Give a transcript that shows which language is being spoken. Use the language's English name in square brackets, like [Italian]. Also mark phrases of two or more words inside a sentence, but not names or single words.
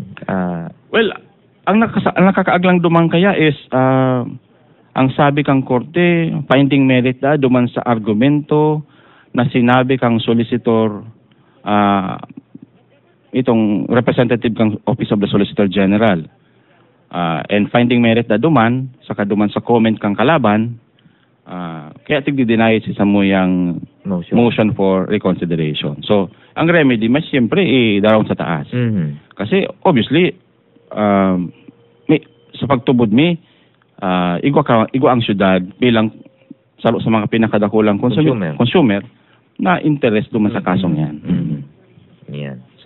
[Bikol] Well, ang nakakaaglang duman kaya is, ang sabi kang korte, [English] finding merit [Bikol] duman sa argumento na sinabi kang solicitor, itong representative kang Office of the Solicitor General. [English] And finding merit [Bikol] duman, saka duman sa comment kang kalaban, kaya tig-deny si Samuyang [English] motion for reconsideration. [Bikol] So, ang remedy, mas siyempre, darawon sa taas. Kasi, obviously, sa pagtubod igwa ang syudad bilang sa mga pinakadakulang consumer na interest duman sa kasong yan.